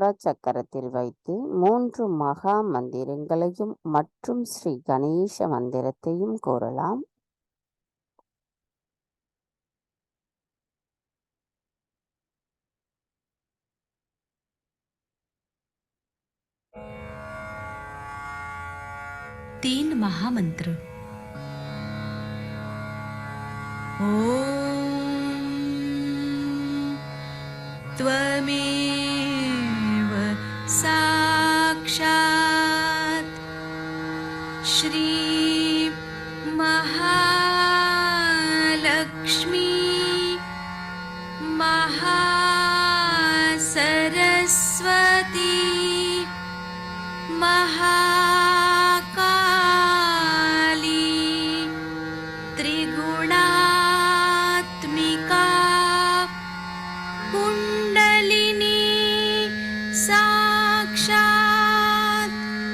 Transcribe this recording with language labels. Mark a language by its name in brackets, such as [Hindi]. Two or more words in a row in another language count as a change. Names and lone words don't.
[Tamil] சக்கரத்தில் வைத்து 3 மகா மந்திரங்களையும் மற்றும் ஸ்ரீ கணேச மந்திரத்தையும் கூறலாம். [Hindi] तीन महामंत्र। [Sanskrit] ओम त्वमेव साक्षात् श्री महालक्ष्मी महासरस्वती महाकाली त्रिगुणात्मिका कुण्डलिनी साक्षात्